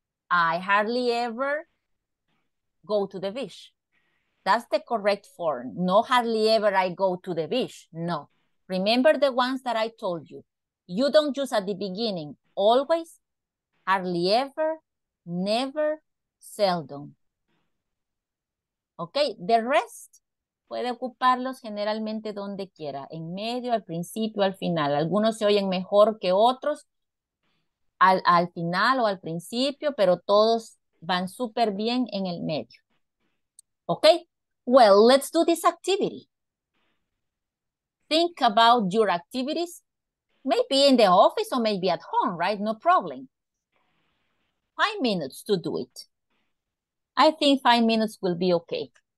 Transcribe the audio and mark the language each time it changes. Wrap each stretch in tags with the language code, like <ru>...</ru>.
<en>I hardly ever go to the beach. That's the correct form. No, hardly ever I go to the beach. No. Remember the ones that I told you. You don't use at the beginning. Always, hardly ever, never, seldom.</en> <es>Ok,</es> <en>the rest</en> <es>puede ocuparlos generalmente donde quiera. En medio, al principio, al final. Algunos se oyen mejor que otros al final o al principio, pero todos van súper bien en el medio.</es> <en>Okay, well, let's do this activity. Think about your activities, maybe in the office or maybe at home, right? No problem. 5 minutes to do it. I think 5 minutes will be okay.</en>